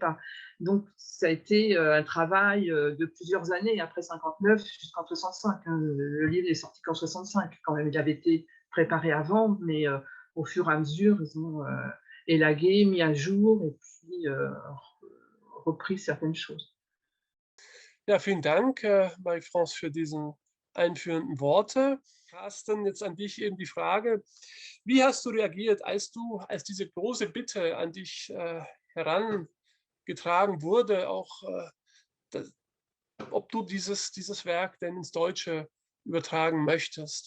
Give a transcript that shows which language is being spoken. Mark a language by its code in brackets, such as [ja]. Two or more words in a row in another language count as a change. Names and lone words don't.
[fr] Donc, ça a été un travail de plusieurs années, après 59 jusqu'en 65. Hein. Le livre n'est sorti qu'en 65, quand même. Il avait été préparé avant, mais au fur et à mesure, ils ont élagué, mis à jour et puis repris certaines choses. [de] Ja, vielen Dank, Marie-France, für diesen einführenden Worte. Carsten, jetzt an dich eben die Frage: Wie hast du reagiert, als diese große Bitte an dich herangetragen wurde, auch ob du dieses Werk denn ins Deutsche übertragen möchtest?